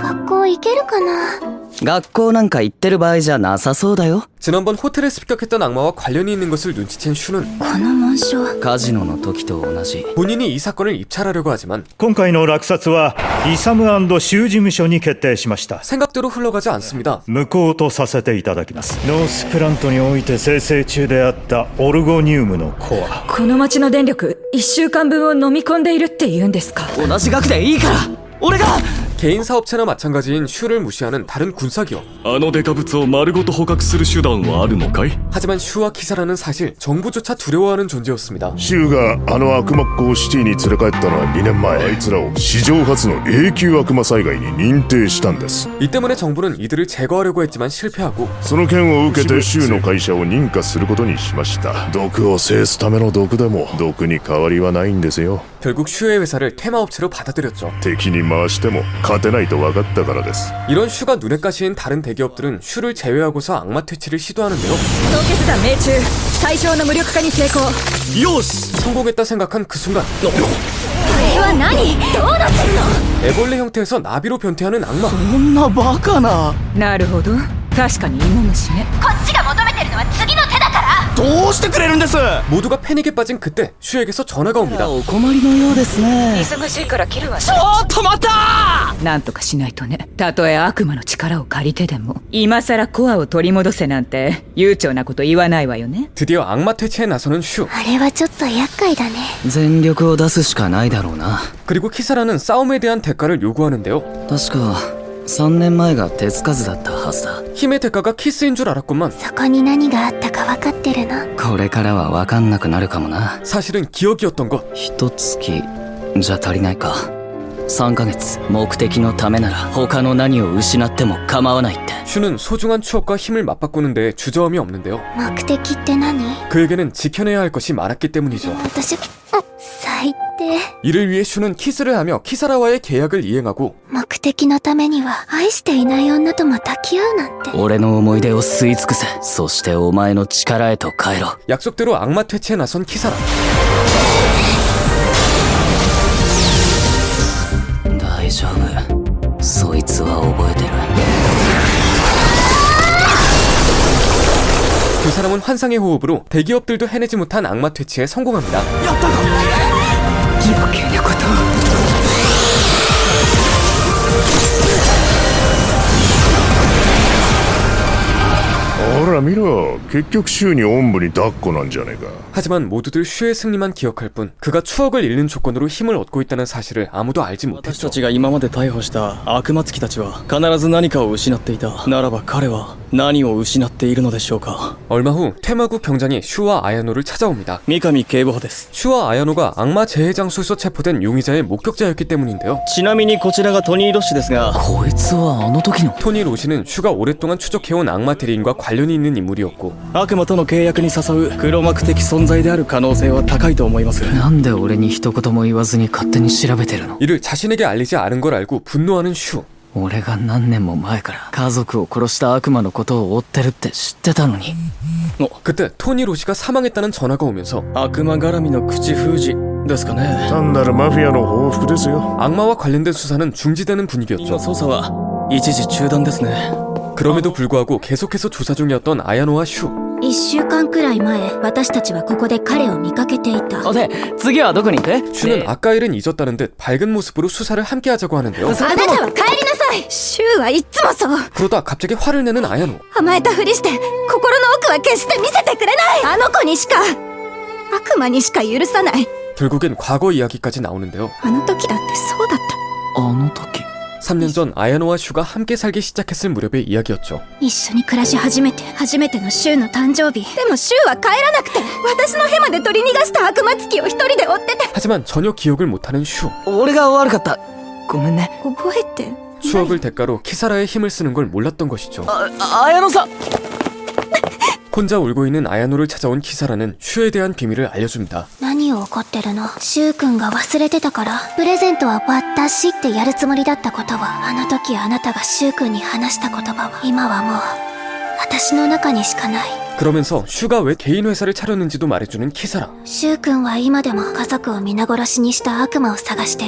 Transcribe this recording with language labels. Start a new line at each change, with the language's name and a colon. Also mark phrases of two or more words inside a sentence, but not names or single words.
Japanese: 学校行けるかな？学校なんか行ってる場合じゃなさそうだよ。
Korean: 지난번 호텔에 습격했던 악마와 관련이 있는 것을 눈치챈 슈는
Japanese: この紋章。カジノの時と同じ。
Korean: 본인이 이 사건을 입찰하려고 하지만
Japanese: 今回の落札はイサム&州事務所に決定しました。
Korean: 생각대로 흘러가지 않습니다.
Japanese: 無効とさせていただきます。ノースプラントにおいて生成中であったオルゴニウムのコア、この町の電力1週間分を飲み込んでいるって言うんですか？同じ額でいいから俺が。
Korean: 개인 사업체나 마찬가지인 슈를 무시하는 다른 군사기업.
Japanese: あのデカブツを丸ごと捕獲する手段はあるのかい？
Korean: 하지만 슈와 키사라는 사실 정부조차 두려워하는 존재였습니다.
Japanese: シュウがあの悪魔っ子をシティに連れ帰ったのは2年前。あいつらを史上初の永久悪魔災害に認定したんです。
Korean: 이 때문에 정부는 이들을 제거하려고 했지만 실패하고
Japanese: その件を受けてシュウの会社を認可することにしました。毒を制すための毒でも毒に変わりはないんですよ。
Korean: 결국 슈의 회사를 테마업체로 받아들였죠.
Japanese: 敵に回しても勝てないと分かったからです。
Korean: 이런 슈가 눈에 가시인 다른 대기업들은 슈를 제외하고서 악마 퇴치를 시도하는데요.
Japanese: 凍結弾命中。対象の無力化に成功。よし。
Korean: 성공했다 생각한 그 순간
Japanese: これは何？どうなってるの？
Korean: 애벌레 형태에서 나비로 변태하는 악마.
Japanese: こんなバカな。なるほど。確かに芋虫ね。こっちが求めてるのは次の手だから。どうしてくれるんです？
Korean: 모두가 패닉에 빠진 그때 슈에게서 전화가 옵니다.
Japanese: お困りのようですね。忙しいから切るわ。ちょっと待った。なんとかしないとね。たとえ悪魔の力を借りてでも今さらコアを取り戻せなんて悠長なこと言わないわよね。
Korean: 드디어 악마 퇴치에 나서는 슈.
Japanese: あれはちょっと厄介だね。全力を出すしかないだろうな。
Korean: 그리고 키사라는 싸움에 대한 대가를 요구하는데요.
Japanese: 確か 3年前が手つかずだったはずだ。
Korean: 힘의 대가가 키스인 줄 알았구만.
Japanese: そこに何があったか分かってるの？これからは分かんなくなるかもな。
Korean: 사실은 기억이었던 것.
Japanese: 1 月じゃ足りないか。3ヶ月目的のためなら他の何を失っても構わないって。
Korean: 슈는 소중한 추억과 힘을 맞바꾸는데 주저함이 없는데요.
Japanese: 目的って何？
Korean: 그에게는 지켜내야 할 것이 많았기 때문이죠.
Japanese: 私、最低。
Korean: 이를 위해 슈는 키스를 하며 키사라와의 계약을 이행하고
Japanese: 目的のためには愛していない女とも抱き合うなんて。俺の思い出を吸い尽くせ。そしてお前の力へと帰ろう。
Korean: 약속대로 악마 퇴치에 나선 키사라.
Japanese: 大丈夫。そいつは覚えてる。
Korean: 두 사람은 환상의 호흡으로 대기업들도 해내지 못한 악마 퇴치에 성공합니다.
Japanese: 余計なことを。ほら見ろ、結局シュウにおんぶに抱っこなんじゃねえか。
Korean: 하지만 모두들 슈의 승리만 기억할 뿐 그가 추억을 잃는 조건으로 힘을 얻고 있다는 사실을 아무도 알지
Japanese: 私
Korean: 못했죠.
Japanese: たちが今まで逮捕した悪魔付きたちは必ず何かを失っていた。ならば彼は何を失っているのでしょうか。
Korean: 얼마 후 퇴마국 경장이 슈와 아야노를 찾아옵니다.
Japanese: 三上警部補です。
Korean: 슈와 아야노가 악마 재해 장소에서 체포된 용의자의 목격자였기 때문인데요.
Japanese: ちなみにこちらがトニー・ロッシュですが、こいつはあの時の。
Korean: 토니 로시는 슈가 오랫동안 추적해온 악마 대리인과 관련이 있는 인물이었고
Japanese: 悪魔との契約に誘う黒幕的存在である可能性は高いと思います。なんで俺に一言も言わずに勝手に調べてるの？
Korean: 이를 자신에게 알리지 않은 걸 알고 분노하는 슈.
Japanese: 俺が何年も前から家族を殺した悪魔のことを追ってるって知ってたのに。
Korean: 그때 토니 로시가 사망했다는 전화가 오면서
Japanese: 悪魔絡みの口封じですかね。単なるマフィアの報復ですよ。
Korean: 악마와 관련된 수사는 중지되는
Japanese: 今
Korean: 분위기였죠.
Japanese: 捜査は一時中断ですね。
Korean: 그럼에도 불구하고 계속해서 조사 중이었던 아야노와 슈.
Japanese: 1 週間くらい前、私たちはここで彼を見かけていた。で、次はどこに行く？
Korean: 슈는 아까 일은 잊었다는 듯 밝은 모습으로 수사를 함께 하자고 하는데요.
Japanese: あなたは帰りなさい。シュウはいつもそう。
Korean: 그러다 갑자기 화를 내는 아야노.
Japanese: 甘えたふりして、心の奥は決して見せてくれない。あの子にしか、悪魔にしか許さない。
Korean: 결국엔 과거 이야기까지 나오는데요.
Japanese: あの時だってそうだった。あの時。
Korean: 3년 전 아야노와 슈가 함께 살기 시작했을 무렵의 이야기였죠.
Japanese: 一緒に暮らし初めてのシュウの誕生日。でもシュウは帰らなくて、私のヘマで取り逃がした悪魔付きを一人で追ってて。
Korean: 하지만 전혀 기억을 못하는 슈.
Japanese: 俺が悪かった。ごめんね。覚えて。
Korean: 추억을 대가로 키사라의 힘을 쓰는 걸 몰랐던 것이죠.
Japanese: 綾野さん。
Korean: 혼자 울고 있는 아야노를 찾아온 키사라는 슈에 대한 비밀을 알려줍니다.
Japanese: 何を怒ってるの？シュウ君が忘れてたから。プレゼントは私ってやるつもりだったことは、あの時あなたがシュウ君に話した言葉は、今はもう私の中にしかない。
Korean: 그러면서 슈가 왜 개인 회사를 차렸는지도 말해주는 키사라.
Japanese: シュウ君は今でも家族を皆殺しにした悪魔を探してる。